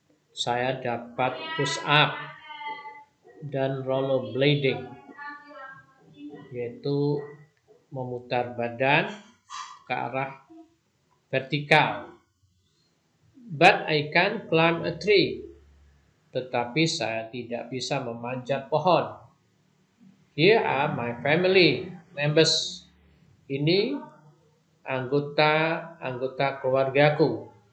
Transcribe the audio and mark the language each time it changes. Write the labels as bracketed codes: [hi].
[id] Saya dapat push up dan rollerblading, yaitu memutar badan ke arah vertikal. [en] But I can't climb a tree. [id] Tetapi saya tidak bisa memanjat pohon. [en] Here are my family members. [id] Ini anggota keluargaku.